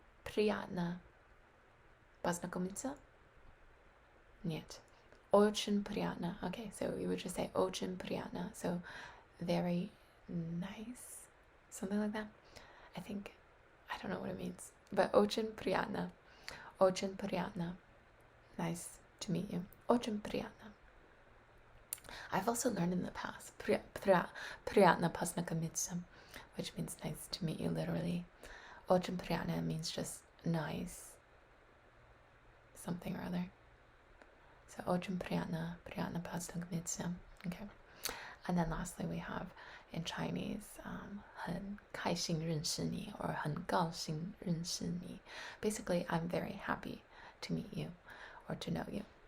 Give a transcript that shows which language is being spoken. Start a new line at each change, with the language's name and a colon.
Russian: Приятно познакомиться? Нет. Очень приятно.
English: Okay, so we would just say
Russian: очень приятно.
English: So very nice. Something like that. I don't know what it means.
Russian: But очень приятно. Очень приятно.
English: Nice to meet you.
Russian: Очень приятно.
English: I've also learned in the past.
Russian: Приятно познакомиться,
English: which means nice to meet you literally.
Russian: Очень приятно
English: means just nice. Something or other.
Russian: So очень приятно познакомиться.
English: Okay. And then lastly we have in Chinese
Chinese: 很开心认识你
English: or
Chinese: 很高兴认识你.
English: Basically, I'm very happy to meet you or to know you.